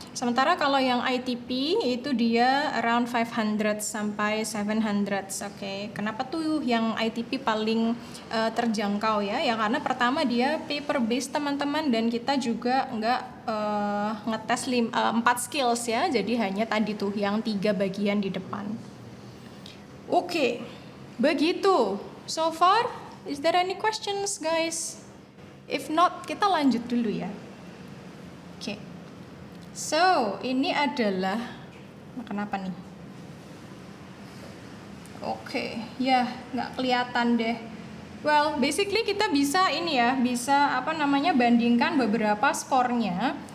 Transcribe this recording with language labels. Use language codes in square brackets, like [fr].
[id] Sementara kalau yang ITP itu dia around 500 sampai 700. Oke. Kenapa tuh yang ITP paling terjangkau ya? Ya karena pertama dia paper based teman-teman, dan kita juga nggak ngetes 4 skills ya. Jadi hanya tadi tuh yang 3 bagian di depan. Oke. Begitu. [en] So far, is there any questions guys? If not, [id] kita lanjut dulu ya. Oke. So, ini adalah kenapa nih? Oke, ya nggak kelihatan deh. [en] Well, basically [id] kita bisa ini ya, bisa bandingkan beberapa skornya.